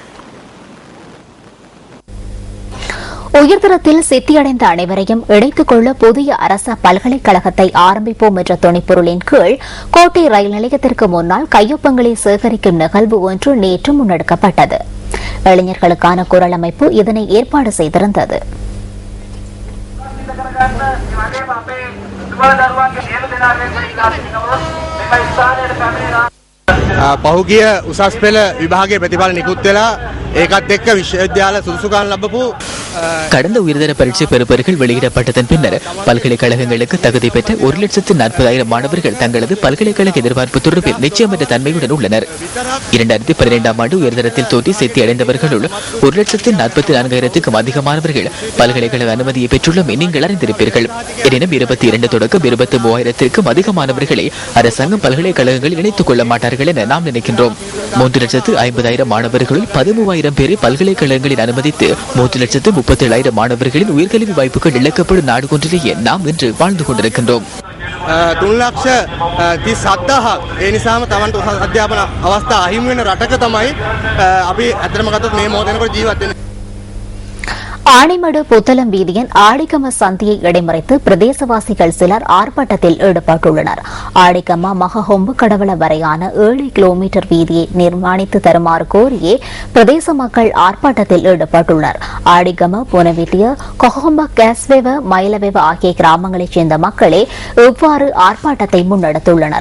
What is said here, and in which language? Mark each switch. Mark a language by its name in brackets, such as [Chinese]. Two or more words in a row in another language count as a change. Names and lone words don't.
[Tamil] உயர்தரத்தில் சித்தியடைந்த அனைவரையும் இணைத்துக் கொள்ள புதிய அரச பல்கலைக்கழகத்தை ஆரம்பிப்போம் என்ற துணைப்பொருளின் கீழ் கோட்டை ரயில் நிலையத்திற்கு முன்னால் கையொப்பங்களை சேகரிக்கும் நிகழ்வு ஒன்று நேற்று முன்னெடுக்கப்பட்டது. இளைஞர்களுக்கான குரல் அமைப்பு இதனை ஏற்பாடு செய்திருந்தது. [Sinhala] පහුගිය උසස් පෙළ විභාගයේ ප්‍රතිඵල නිකුත් වෙලා ඒකත් එක්ක විශ්වවිද්‍යාල සුදුසුකම් ලැබපු [Tamil] கடந்த உயர்தர பரீட்சை பெறுபவர்கள் வெளியிடப்பட்டதன் பின்னர் பல்கலைக்கழகங்களுக்கு தகுதி பெற்ற 1,40,000 மாணவர்கள் தங்களது பல்கலைக்கழக எதிர்பார்ப்பு தொடர்பில் நிச்சயமற்ற தன்மையுடன் உள்ளனர். 2012ஆம் ஆண்டு உயர்தரத்தில் தோற்றி சித்தி அடைந்தவர்களுள் 1,44,000க்கும் அதிகமானவர்கள் பல்கலைக்கழக அனுமதியை பெற்றுள்ளமை நீங்கள் அறிந்திருப்பீர்கள். எனினும் 22 தொடக்கம் 23,000க்கும் அதிகமானவர்களை அரசாங்கம் பல்கலைக்கழகங்களில் இணைத்துக் கொள்ள மாட்டார்கள் என நாம் நினைக்கின்றோம். 3,50,000 மாணவர்களுள் 13,000 பேரை பல்கலைக்கழகங்களில் அனுமதித்து 3,37,000 மாணவர்களின் உயர்கல்வி வாய்ப்புகள் இழக்கப்படும் நாடு ஒன்றிலேயே நாம் இன்று வாழ்ந்து கொண்டிருக்கின்றோம். [Sinhala] 3,37,000 ඒ නිසාම තමන්ට උසස් අධ්‍යාපන අවස්ථා අහිමි වෙන රටක තමයි අපි අතරම ගත්තොත් මේ මොහොතේනකොට ජීවත් වෙන්නේ. [Tamil] ஆனைமடு புத்தளம் வீதியின் ஆடிக்கம சந்தியை இடைமறித்து பிரதேசவாசிகள் சிலர் ஆர்ப்பாட்டத்தில் ஈடுபட்டுள்ளனர். ஆடிக்கம மகஹொம்பு கடவள வரையான 7 கிலோமீட்டர் வீதியை நிர்மாணித்து தருமாறு கோரியே பிரதேச மக்கள் ஆர்ப்பாட்டத்தில் ஈடுபட்டுள்ளனர். ஆடிக்கம புனவிட்டிய கொஹொம்ப கேஸ்வேவ மயிலவேவ ஆகிய கிராமங்களைச் சேர்ந்த மக்களே இவ்வாறு ஆர்ப்பாட்டத்தை முன்னெடுத்துள்ளனர்.